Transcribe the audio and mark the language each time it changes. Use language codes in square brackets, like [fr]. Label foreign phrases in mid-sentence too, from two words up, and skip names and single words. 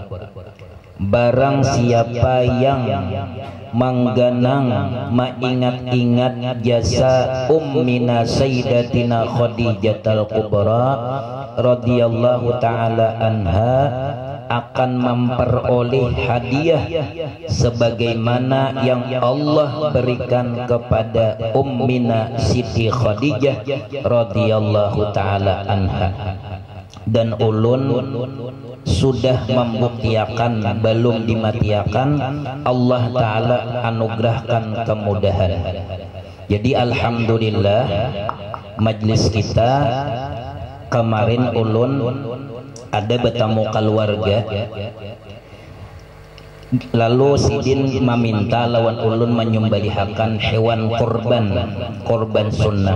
[id] barang siapa yang menggenang mengingat-ingat jasa Ummina Sayyidatina Khadijatul Kubra [ar] رضي الله تعالى عنها, [id] akan memperoleh hadiah sebagaimana yang Allah berikan kepada Ummina Siti Khadijah [ar] رضي الله تعالى عنها. [bjn] Dan ulun sudah membuktikan, belum dimatiakan, Allah Ta'ala anugerahkan kemudahan. Jadi alhamdulillah majlis kita kemarin ulun ada bertamu keluarga, lalu sidin meminta lawan ulun menyembelihakan hewan korban sunnah.